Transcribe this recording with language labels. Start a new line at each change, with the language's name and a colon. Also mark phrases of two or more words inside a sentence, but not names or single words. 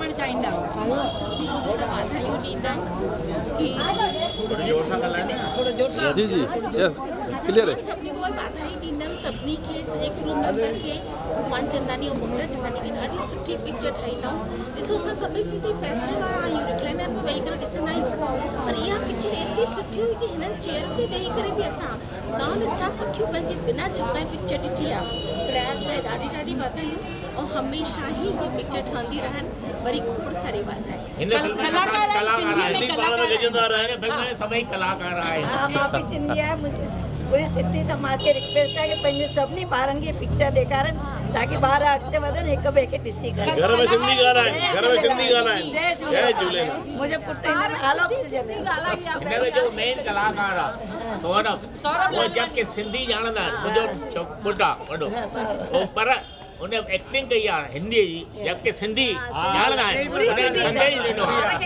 Sindhi: चाहींदा सभी को पूरा वाधायूं ॾींदा कि थोड़ो जोर सां
Hindi: जी जी
English: yes clear
Hindi: है
Sindhi: सभिनी को वाधाई ॾींदमि सभिनी खे सॼे
English: crew member
Sindhi: खे भगवान चंदानी ऐं मुक्ता चंदानी खे ॾाढी सुठी पिक्चर ठाही अथऊं। ॾिसो असां सभई सिंधी पैसे वारा आहियूं, रिक्लाइनर में वेही करे ॾिसंदा आहियूं, पर इहा पिक्चर एतिरी सुठी हुई कि हिननि चेयर ते वेही करे बि असां
English: non stop
Sindhi: अखियूं पंहिंजे बिना झपाए पिक्चर ॾिठी आहे। प्रयास लाइ ॾाढी ॾाढी वाधायूं ऐं हमेशह ई हीअ पिक्चर ठहंदी रहनि। वरी खोड़ सारी वाधायूं। सभई कलाकार आहिनि। हाँ मां भी सिंधी है,
Hindi: मुझे पूरे सिंधी समाज के रिक्वेस्ट है कि
Sindhi: पंहिंजे सभिनी ॿारनि खे पिक्चर ॾेखारनि ताकि ॿार अॻिते वधनि हिक ॿिए खे ॾिसी करे। घर में सिंधी ॻाल्हाइनि, घर में सिंधी ॻाल्हाइनि। जय झूलेलाल। मुंहिंजो पुटु हिन में आलो हिनमें जो मेन कलाकार आहे सौरभ, वो जबकि सिंधी ॼाणंदा आहिनि, मुंहिंजो पुटु आहे वॾो, पर उन एक्टिंग कई आहे हिंदी जी, जबकि सिंधी ॼाणंदा आहिनि, संदेश ॾिनो आहे।